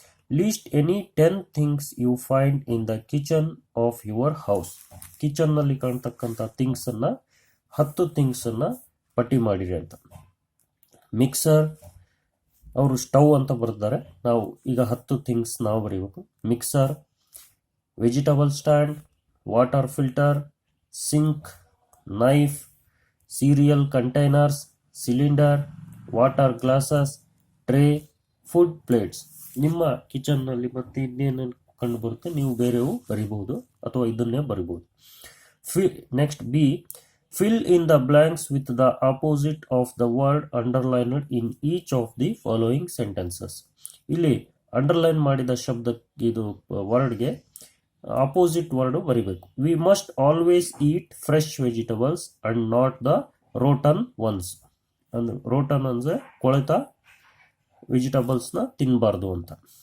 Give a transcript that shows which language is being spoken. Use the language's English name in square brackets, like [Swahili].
[English] List any 10 things you find in the kitchen of your house. [Kannada] Kitchen ನಲ್ಲಿ ಕಾಣ್ತಕ್ಕಂಥ things ಅನ್ನ 10 things ಅನ್ನ ಪಟ್ಟಿ ಮಾಡಿರಿ ಅಂತ. ಮಿಕ್ಸರ್, ಅವರು ಸ್ಟವ್ ಅಂತ ಬರ್ತಾರೆ, ನಾವು ಈಗ 10 ಥಿಂಗ್ಸ್ ನಾವು ಬರೀಬೇಕು. [English] Mixer, vegetable stand, water filter, sink, knife, cereal containers, cylinder, water glasses, tray, food plates. [Kannada] ನಿಮ್ಮ ಕಿಚನ್ನಲ್ಲಿ ಮತ್ತೆ ಇನ್ನೇನು ಕಂಡು ಬರುತ್ತೆ ನೀವು ಬೇರೆವು ಬರಿಬಹುದು ಅಥವಾ ಇದನ್ನೇ ಬರಿಬಹುದು. [English] Next B, fill in the blanks with the opposite of the word underlined in each of the following sentences. [Kannada] ಇಲ್ಲಿ underline ಮಾಡಿದ ಶಬ್ದ ಇದು ವರ್ಡ್ಗೆ ಆಪೋಸಿಟ್ ವರ್ಡ್ ಬರಿಬೇಕು. [English] We must always eat fresh vegetables and not the rotten ones. [Kannada] ಅಂದ್ರೆ rotten ಅಂದರೆ ಕೊಳೆತ ವೆಜಿಟಬಲ್ಸ್ನ ತಿನ್ನಬಾರ್ದು ಅಂತ.